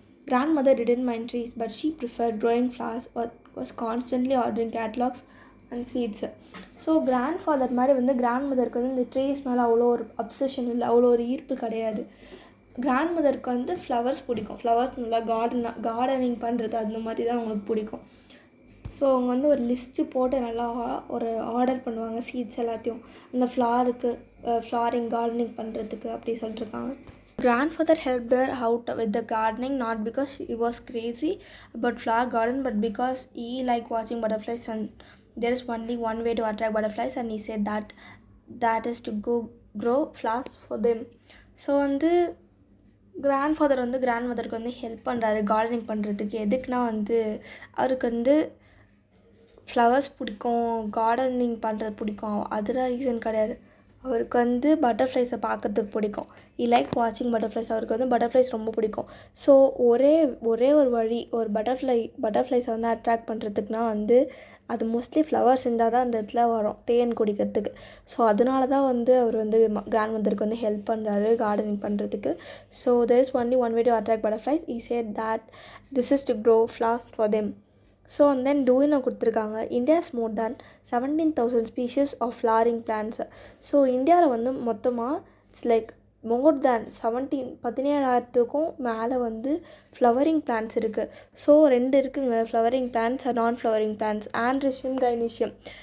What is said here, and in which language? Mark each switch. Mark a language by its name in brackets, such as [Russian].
[English] Grandmother didn't mind trees, but she preferred growing flowers or was constantly ordering catalogs and seeds. [Tamil] So grandfather மாதிரி வந்து கிராண்ட்மதருக்கு வந்து இந்த trees மேலே அவ்வளோ ஒரு அப்சஷன் இல்லை, அவ்வளோ ஒரு ஈர்ப்பு கிடையாது. கிராண்ட்மதருக்கு வந்து ஃப்ளவர்ஸ் பிடிக்கும். ஃப்ளவர்ஸ் நல்லா கார்டனிங் பண்ணுறது அந்த மாதிரி தான் அவங்களுக்கு பிடிக்கும். ஸோ அவங்க வந்து ஒரு லிஸ்ட்டு போட்டு நல்லா ஒரு ஆர்டர் பண்ணுவாங்க சீட்ஸ் எல்லாத்தையும் அந்த ஃப்ளாரிங் கார்டனிங் பண்ணுறதுக்கு அப்படி சொல்லிட்டுருக்காங்க. [English] Grandfather helped her out with the gardening not because he was crazy about flower garden but because he liked watching butterflies, and there is only one way to attract butterflies, and he said that is to go grow flowers for them. [Tamil] So வந்து grandfather வந்து கிராண்ட்மதருக்கு வந்து help பண்ணுறாரு gardening பண்ணுறதுக்கு. எதுக்குன்னா வந்து அவருக்கு வந்து flowers பிடிக்கும், கார்டனிங் பண்ணுறது பிடிக்கும். அதெல்லாம் ரீசன் கிடையாது. அவருக்கு வந்து பட்டர்ஃப்ளைஸை பார்க்குறதுக்கு பிடிக்கும். [English] Like வாட்சிங் butterflies. [Tamil] அவருக்கு வந்து பட்டர்ஃப்ளைஸ் ரொம்ப பிடிக்கும். ஸோ ஒரே ஒரு வழி ஒரு பட்டர்ஃப்ளைஸை வந்து அட்ராக்ட் பண்ணுறதுக்குனா வந்து அது மோஸ்ட்லி ஃப்ளவர்ஸ் இருந்தால் தான் அந்த இடத்துல வரும் தேன் குடிக்கிறதுக்கு. ஸோ அதனால தான் வந்து அவர் வந்து கிராண்ட்மதருக்கு வந்து ஹெல்ப் பண்ணுறாரு கார்டனிங் பண்ணுறதுக்கு. [English] So there is only one way to attract butterflies. He said that this is to grow flowers for them. [Tamil] So and then டூயினை கொடுத்துருக்காங்க. [English] India's more than 17,000 species of flowering plants. [Tamil] So இந்தியாவில் வந்து மொத்தமாக [English] it's like more than [Tamil] 17,000க்கும் மேலே வந்து flowering plants இருக்குது. So 2 இருக்குங்க flowering plants நான் flowering plants. Androecium gynoecium.